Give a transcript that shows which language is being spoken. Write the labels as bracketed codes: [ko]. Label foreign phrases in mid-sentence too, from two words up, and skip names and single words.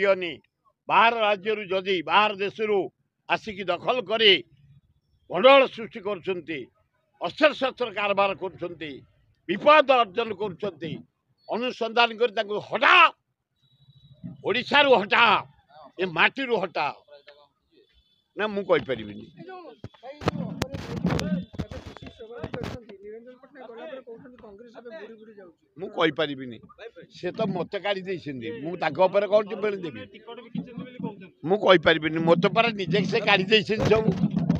[or] ଦିୟନି ବାହାର ରାଜ୍ୟ ଯଦି ବାହାର ଦେଶ ଆସିକି ଦଖଲ କରେ ଗଣ୍ଡଗୋଳ ସୃଷ୍ଟି କର ଅସ୍ତ୍ର ଶସ୍ତ୍ର କାରବାର କର ବିପଦ ଅର୍ଜନ କର ଅନୁସନ୍ଧାନ କର ହଟା ଓଡ଼ିଶା ରୁ ହଟା ଏ ମାଟି ରୁ ହଟା ନା ମୁଁ କହି ପାରିବିନି ମୁଁ କହି ପାରିବିନି। ସେ ତ ମୋତେ କାଢି ଦେଇଛନ୍ତି ମୁଁ ତାଙ୍କ ଉପରେ କଣ ଟିପ୍ପଣୀ ଦେବି ଟିକଟ ବିକିଛନ୍ତି ବୋଲି କହୁଛନ୍ତି। ମୁଁ କହିପାରିବିନି ମୋତେ ପରେ ନିଜେ ସେ କାଢି ଦେଇଛନ୍ତି ସବୁ